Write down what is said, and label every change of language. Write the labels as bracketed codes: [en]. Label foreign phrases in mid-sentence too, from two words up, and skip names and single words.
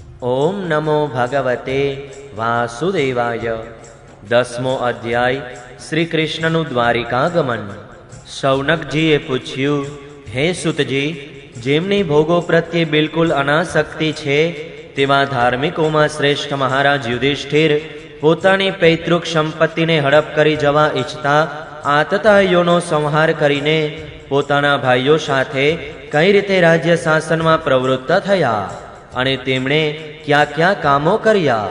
[sa] ओम नमो भगवते वासुदेवाय। [gu] ૧૦મો અધ્યાય શ્રી કૃષ્ણનુ દ્વારિકાગમન। શૌનકજીએ પૂછ્યું, હે સુતજી, જેમની ભોગો પ્રત્યે બિલકુલ અનાસક્તિ છે તેવા ધાર્મિકોમાં શ્રેષ્ઠ મહારાજ યુધિષ્ઠિર પોતાની પૈતૃક સંપત્તિને હડપ કરી જવા ઈચ્છતા આતતાઈઓનો સંહાર કરીને પોતાના ભાઈઓ સાથે કઈ રીતે રાજ્ય શાસનમાં પ્રવૃત્ત થયા અને તેમણે કયા કયા કામો કર્યા।